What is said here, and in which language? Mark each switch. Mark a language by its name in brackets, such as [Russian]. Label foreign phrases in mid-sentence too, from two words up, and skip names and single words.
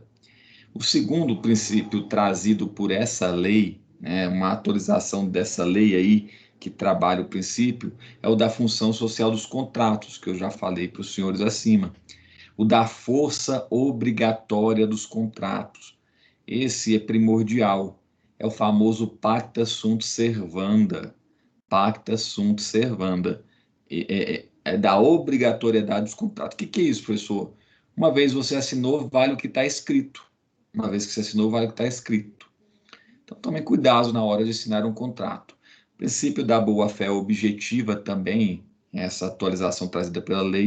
[Portuguese] O segundo princípio trazido por essa lei, né, uma atualização dessa lei aí, que trabalha o princípio, é o da função social dos contratos, que eu já falei para os senhores acima. O da força obrigatória dos contratos. Esse é primordial. É o famoso [Latin] pacta sunt servanda. Pacta sunt servanda. [Portuguese] É da obrigatoriedade dos contratos. O que é isso, professor? Uma vez você assinou, vale o que está escrito. Uma vez que você assinou, vale o que está escrito. Então, tome cuidado na hora de assinar um contrato. O princípio da boa-fé objetiva também, essa atualização trazida pela lei.